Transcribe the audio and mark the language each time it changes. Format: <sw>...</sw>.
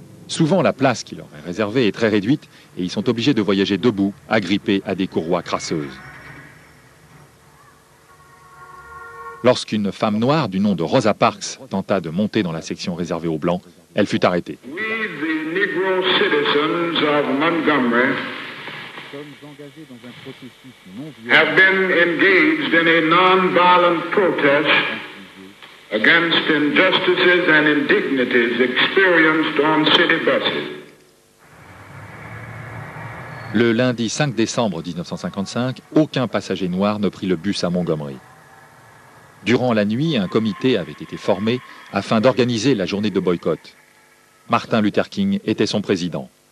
<fr>Souvent, la place qui leur est réservée est très réduite et ils sont obligés de voyager debout, agrippés à des courroies crasseuses. Lorsqu'une femme noire du nom de Rosa Parks tenta de monter dans la section réservée aux Blancs, elle fut arrêtée.</fr> <en>We, the Negro citizens of Montgomery, have been engaged in a non-violent protest against injustices and indignities experienced on city buses.</en> <fr>Le lundi 5 décembre 1955, aucun passager noir ne prit le bus à Montgomery. Durant la nuit, un comité avait été formé afin d'organiser la journée de boycott. Martin Luther King était son président.</fr>